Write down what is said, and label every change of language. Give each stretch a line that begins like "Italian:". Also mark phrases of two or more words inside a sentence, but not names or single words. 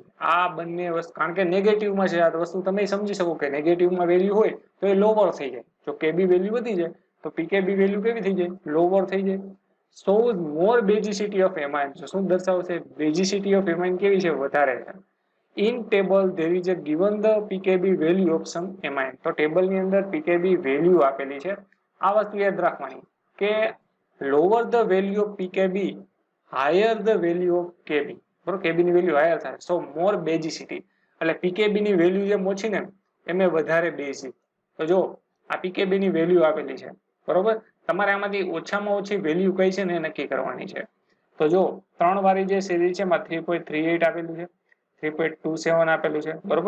Gujarati: આ બંને વસ્તુ, કારણ કે નેગેટિવમાં છે આ વસ્તુ, તમે સમજી શકો કે નેગેટિવમાં વેલ્યુ હોય તો એ લોવર થઈ જાય. જો કેબી વેલ્યુ વધી જાય તો પીકેબી વેલ્યુ કેવી થઈ જાય?
English: લોવર
Gujarati: થઈ જાય.
English: so more basicity of amine,
Gujarati: શું દર્શાવશે?
English: basicity of amine
Gujarati: કેવી છે? વધારે છે.
English: in table there is a given the pkb value of some amine.
Gujarati: તો ટેબલની અંદર pkb વેલ્યુ આપેલી છે. આ વસ્તુ યાદ રાખવાની કે
English: lower the value of pkb, higher the value of kb.
Gujarati: બરોબર, kb ની વેલ્યુ હાયર થાય,
English: so more basicity.
Gujarati: એટલે pkb ની વેલ્યુ જેમ ઓછી ને એમ વધારે બેઝિક. તો જો આ pkb ની વેલ્યુ આપેલી છે, બરોબર, તમારે આમાંથી ઓછામાં ઓછી વેલ્યુ કઈ છે ને એ નક્કી કરવાની છે. તો જો 3 વાળી જે સિરીઝ છે એમાં 3.38 આપેલું છે, 3.27 આપેલું છે, બરોબર.